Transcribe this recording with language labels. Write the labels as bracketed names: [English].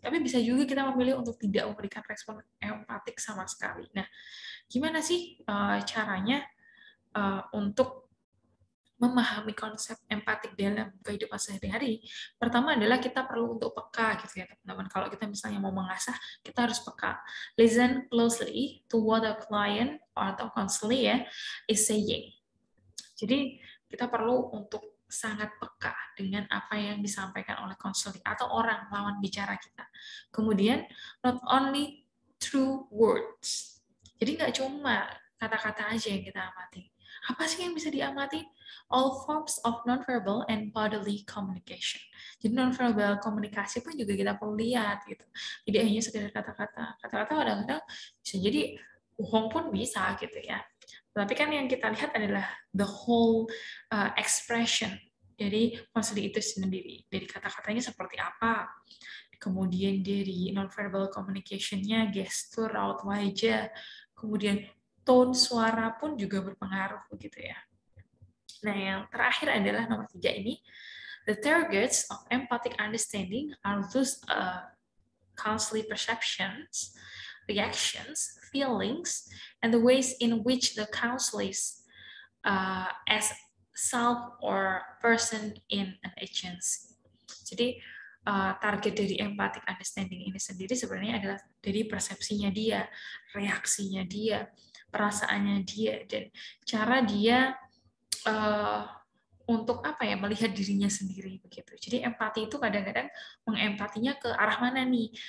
[Indonesian] Tapi bisa juga kita memilih untuk tidak memberikan respon empatik sama sekali. Nah, gimana sih caranya untuk memahami konsep empatik dalam kehidupan sehari-hari? Pertama adalah kita perlu untuk peka gitu ya teman-teman. Kalau kita misalnya mau mengasah, kita harus peka. [English] Listen closely to what a client [Indonesian] atau [English] counselor ya is saying. [Indonesian] Jadi kita perlu untuk sangat peka dengan apa yang disampaikan oleh konselor atau orang lawan bicara kita. [English] Kemudian not only through words. [Indonesian] Jadi nggak cuma kata-kata aja yang kita amati. Apa sih yang bisa diamati? [English] All forms of nonverbal and bodily communication. [Indonesian] Jadi nonverbal komunikasi pun juga kita perlu lihat gitu. Tidak hanya sekedar kata-kata. Kata-kata kadang-kadang bisa jadi bohong pun bisa gitu ya. Tapi kan yang kita lihat adalah [English] the whole expression [Indonesian] dari konselor itu sendiri. Dari kata-katanya seperti apa, kemudian dari nonverbal communication-nya, gestur, raut wajah, kemudian tone suara pun juga berpengaruh begitu ya. Nah, yang terakhir adalah nomor 3 ini. [English] The targets of empathic understanding are those counselor perceptions, reactions, feelings, and the ways in which the counselors as self or person in an agency. [Indonesian] Jadi target dari [English] empathic understanding [Indonesian] ini sendiri sebenarnya adalah dari persepsinya dia, reaksinya dia, perasaannya dia, dan cara dia untuk apa ya, melihat dirinya sendiri begitu. Jadi empati itu kadang-kadang mengempatinya ke arah mana nih?